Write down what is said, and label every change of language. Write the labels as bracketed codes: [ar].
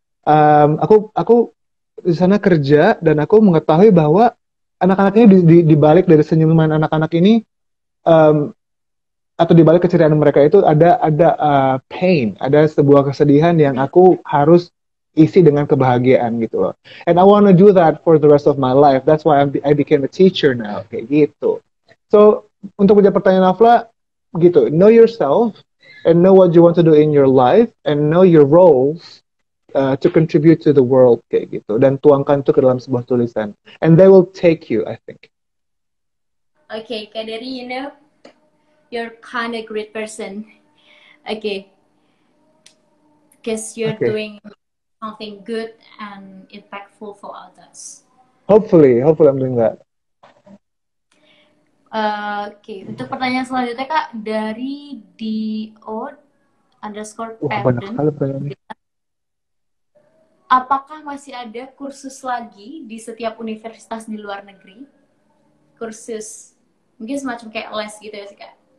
[id] Aku di sana kerja dan aku mengetahui bahwa anak-anak ini di balik dari senyuman anak-anak ini atau di balik keceriaan mereka itu ada pain, ada sebuah kesedihan yang aku harus isi dengan kebahagiaan gitu loh. [en] And I want to do that for the rest of my life. That's why I became a teacher now, [id] kayak gitu. [en] So [id] untuk menjawab pertanyaan Afla, gitu, [en] know yourself and know what you want to do in your life and know your roles to contribute to the world [id] kayak gitu, dan tuangkan itu ke dalam sebuah tulisan. [en] And they will take you, I think. Okay, Kak Dery, you're kind of great person. Okay. Because you're doing something good and impactful for others. Hopefully I'm doing that. [id] Oke, untuk pertanyaan selanjutnya Kak dari _Pardon. Apakah masih ada kursus lagi di setiap universitas di luar negeri? Kursus mungkin semacam kayak les gitu ya sih Kak?